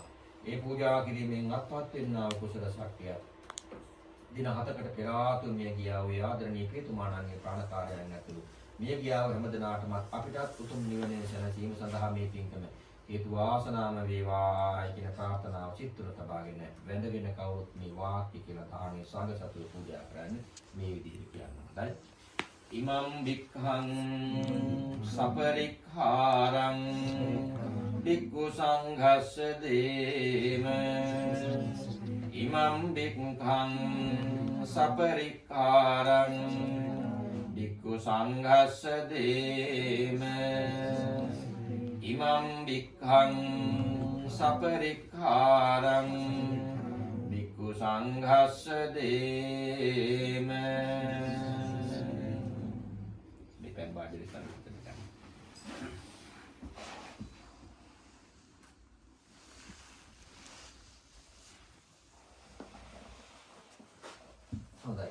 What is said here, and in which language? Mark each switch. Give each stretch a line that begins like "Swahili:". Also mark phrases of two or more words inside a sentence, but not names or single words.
Sinhala: ඒ පූජා කිරීමෙන් අත්පත් වෙනා කුසල ශක්තිය දින 7කට පෙර ආතුම් මිය ගියා වූ ආදරණීය පියතුමාණන්ගේ ප්‍රාණකාරයන් ඇතුළු මිය ගියා වූ හැමදෙනාටම අපිටත් උතුම් නිවනේ සැනසීම සඳහා මේ පින්කම හේතු වාසනාම වේවා කියන ප්‍රාර්ථනාව චිත්තර තබාගෙන වැඳගෙන කවුරුත් මේ වාක්‍ය කියලා දානේ සංඝ සතු පූජා කරන්නේ මේ විදිහට කියනවා. හොඳයි.
Pali: ඉමම් වික්ඛං සපරික්ඛාරං වික්ඛු සංඝස්ස දේම ඉමම් වික්ඛං සපරික්ඛාරං වික්ඛු සංඝස්ස දේම ඉමම් වික්ඛං සපරික්ඛාරං වික්ඛු සංඝස්ස දේම බාජරි සංකල්ප හොඳයි.